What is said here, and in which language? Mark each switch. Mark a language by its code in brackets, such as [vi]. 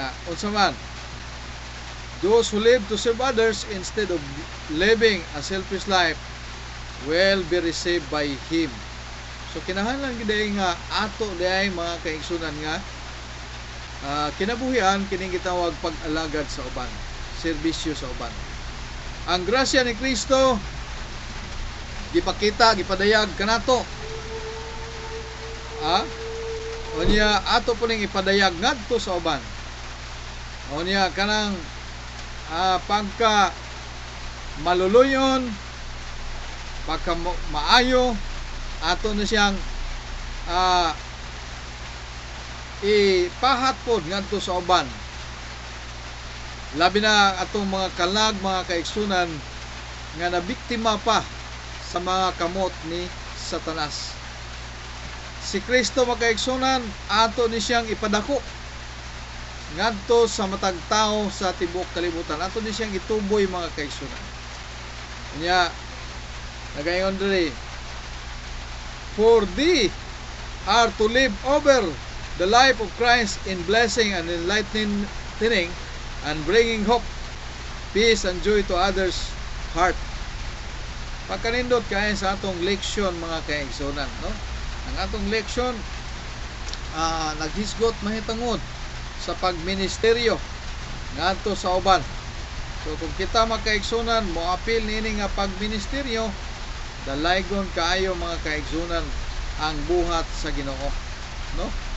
[ceb] Unsa man, [en] those who live to serve others instead of living a selfish life will be received by Him. [ceb] So kinahanglan gid nga ato diay mga kaigsunan nga kinabuhian kining gitawag pag-alagad sa uban, serbisyo sa uban. Ang grasya ni Kristo gipakita, gipadayag kanato. Unya ato po ning ipadayag ngadto sa uban. Unya kanang pagka maluluyon, pagka maayo, ato na siyang ipahat pod ngadto sa uban, labi na atong mga kalag, mga kaigsunan nga nabiktima pa sa mga kamot ni Satanas. Si Kristo, mga kaigsunan, ato ni siyang ipadako ngadto sa matag tao sa tibuok kalibutan. Ato ni siyang ituboy, mga kaigsunan. Nya nagaingon diri, [en] for thee are to live over the life of Christ in blessing and enlightening and bringing hope, peace and joy to others' heart. [ceb] Pagkanindot kaya sa atong leksyon, mga kaigsunan, no? Ang atong leksyon naghisgot mahitungod sa pagministeryo ngadto sa uban. So kung kita, mga kaigsunan, mo apil nini nga pagministeryo, dalaygon kaayo, mga kaigsunan, ang buhat sa Ginoo, no?